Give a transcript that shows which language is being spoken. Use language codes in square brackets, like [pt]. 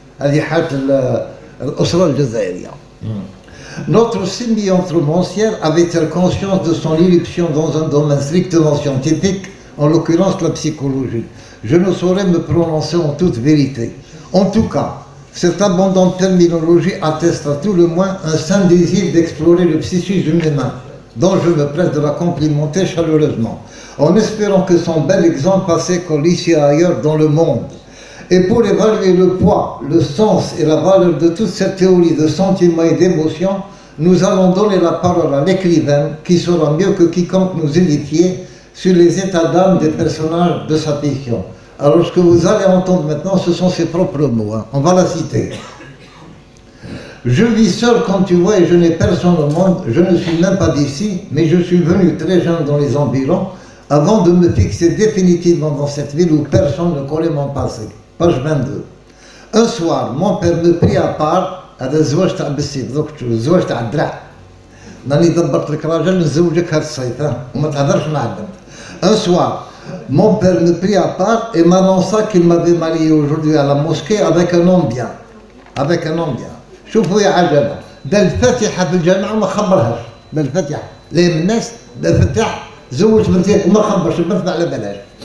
[ar] هذه حالة الأسرة الجزائرية. [fr] Notre symbionte romancière avait-elle conscience de son irruption dans un domaine strictement scientifique, en l'occurrence la psychologie? Je ne saurais me prononcer en toute vérité. En tout cas, cette abondante terminologie atteste à tout le moins un saint désir d'explorer le psychisme humain, dont je me presse de la complimenter chaleureusement, en espérant que son bel exemple passe comme ici et ailleurs dans le monde. Et pour évaluer le poids, le sens et la valeur de toute cette théorie de sentiments et d'émotions, nous allons donner la parole à l'écrivain qui saura mieux que quiconque nous édifier sur les états d'âme des personnages de sa fiction. Alors ce que vous allez entendre maintenant, ce sont ses propres mots, hein. On va la citer. Je vis seul comme tu vois et je n'ai personne au monde, je ne suis même pas d'ici, mais je suis venu très jeune dans les environs avant de me fixer définitivement dans cette ville où personne ne connaît mon passé. Page 22. Un soir, mon père me prit à part. [ar] هذا الزواج تاع بالسيف دوك الزواج تاع الدراع راني دبرت لك راجل نزوجك هذا الصيف وما تهضرش مع البنت. [fr] Un soir, mon père me prit à part et m'annonça qu'il m'avait marié aujourd'hui à la mosquée avec un homme bien. avec un homme bien. [ar] شوفوا يا عجبة، دا الفاتحة في الجامعة وما خبرهاش، دا الفاتحة لا من الناس دا فتح زوج بنتين وما خبرش البنت على بلاش.